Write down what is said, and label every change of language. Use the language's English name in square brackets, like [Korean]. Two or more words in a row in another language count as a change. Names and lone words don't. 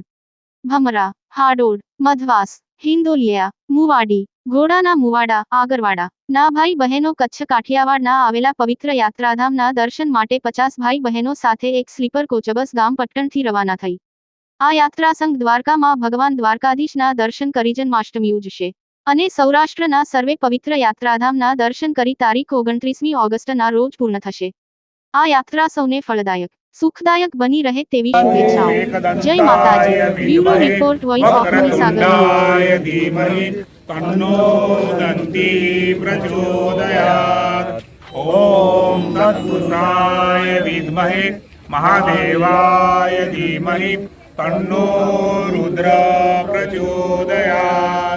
[Gujarati] ભમરા, હાડોળ, મધવાસ, હિંદોલિયા, મુવાડી, ઘોડાના મુવાડા, આગરવાડા ના ભાઈ બહેનો કચ્છ કાઠિયાવાડના આવેલા પવિત્ર યાત્રાધામના દર્શન માટે 50 ભાઈ બહેનો સાથે એક સ્લીપર કોચબસ ગામ પટ્ટણથી રવાના થઈ આ યાત્રા સંઘ દ્વારકામાં ભગવાન દ્વારકાધીશના દર્શન કરી જન્માષ્ટમી ઉજવશે અને સૌરાષ્ટ્રના સર્વે પવિત્ર યાત્રાધામના દર્શન કરી તારીખ 29મી ઓગસ્ટના રોજ પૂર્ણ થશે। આ યાત્રા સૌને ફળદાયક, સુખદાયક બની રહે તેવી શુભેચ્છાઓ। જય માતાજી। બ્યુરો રિપોર્ટ, વોઇસ ઓફ મહીસાગર। [Sanskrit] तन्नो दन्ती प्रचोदयात्। ओम तत्पुरुषाय विद्महे महादेवाय धीमहि तन्नो रुद्र प्रचोदयात्।